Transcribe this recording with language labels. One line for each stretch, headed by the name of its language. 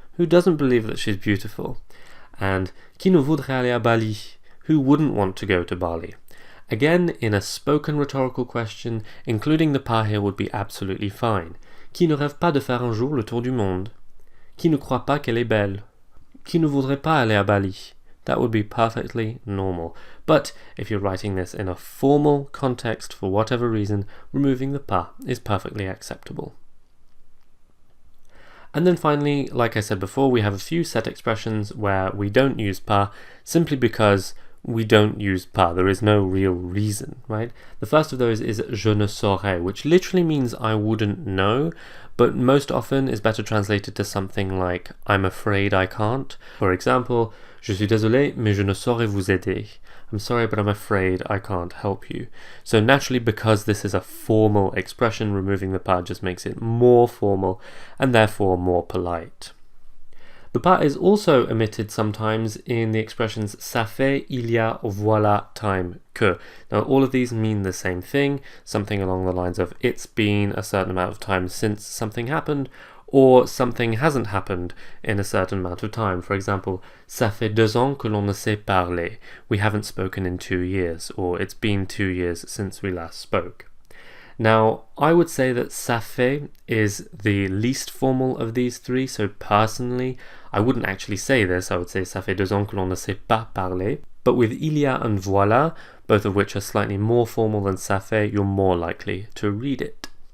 English: Who doesn't believe that she's beautiful?
French: And qui ne voudrait aller à Bali?
English: Who wouldn't want to go to Bali? Again, in a spoken rhetorical question, including the pas here would be absolutely fine.
French: Qui ne rêve pas de faire un jour le tour du monde? Qui ne croit pas qu'elle est belle? Qui ne voudrait pas aller à Bali?
English: That would be perfectly normal. But if you're writing this in a formal context for whatever reason, removing the pas is perfectly acceptable. And then finally, like I said before, we have a few set expressions where we don't use pas simply because we don't use pas. There is no real reason, right? The first of those is je ne saurais, which literally means I wouldn't know, but most often is better translated to something like I'm afraid I can't.
French: For example, je suis désolé, mais je ne saurais vous aider.
English: I'm sorry, but I'm afraid I can't help you. So naturally, because this is a formal expression, removing the pas just makes it more formal and therefore more polite. The pas is also omitted sometimes in the expressions ça fait, il y a, or voilà time que. Now all of these mean the same thing, something along the lines of it's been a certain amount of time since something happened, or something hasn't happened in a certain amount of time.
French: For example, ça fait 2 ans que l'on ne s'est parlé.
English: We haven't spoken in 2 years, or it's been 2 years since we last spoke. Now, I would say that
French: ça fait is the least formal of these three, so personally, I wouldn't actually say this. I would say ça fait 2 ans que l'on ne s'est pas parlé.
English: But with il y a and voilà, both of which are slightly more formal than ça fait, you're more likely to read it.